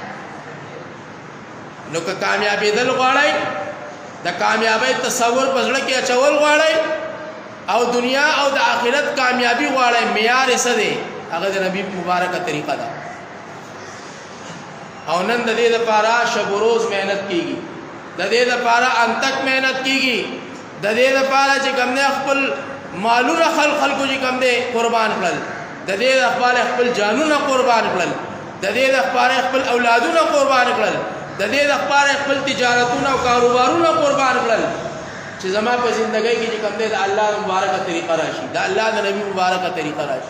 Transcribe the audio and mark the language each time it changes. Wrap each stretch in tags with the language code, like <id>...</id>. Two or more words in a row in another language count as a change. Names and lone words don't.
<ps>نو که کامیابېدل غواړئ، د کامیابۍ تصور په زړه کې اچول غواړئ او دنیا او د آخرت کامیابي غواړئ، معیار یې څه دی؟ هغه د نبی مبارکه طریقه ده. او نن د دې دپاره شب و روز محنت کېږي، د دې دپاره انتک محنت کېږي، د دې دپاره چې کوم دی خپل مالونه خلکو چې کوم دی قربان کړل، د دې دپاره خپل جانونه قربان کړل، د دې دپاره خپل اولادونه قربان کړل، د دې دپاره خپل تجارتونه او کاروبارونه قربان کړل چې زما په زندګۍ کې چې کوم دی د الله مبارکه طریقه راشي، د الله د نبی مبارکه طریقه راشي.</ps>